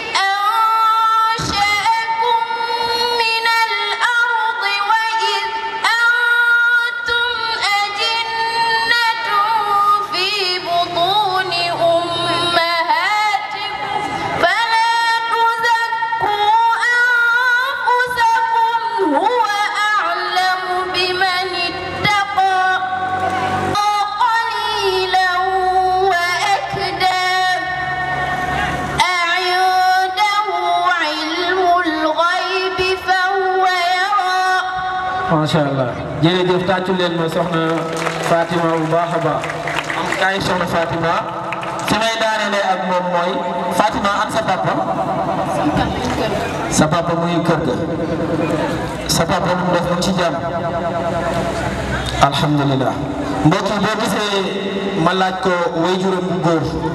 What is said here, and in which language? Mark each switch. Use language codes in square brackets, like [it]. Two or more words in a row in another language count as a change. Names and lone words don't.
[ar] أنشأكم من الأرض وإذ أنتم أجنة في بطون أمهاتكم فلا تزكوا أنفسكم هو أعلم بمن اتقى قليلا وأكدا أعنده علم الغيب فهو يرى macha allah [wo] jërëjëf tàccu leen ma soxna Fatima bu baax a baax am kaay soxna Fatima fi may daanelee ak moom mooy Fatima am sa papa mu ngi kër ga sa papa nu mu def mu ci jàmm alhamdulilah mbokk yi boo gisee ma laaj ko waajuram bu góor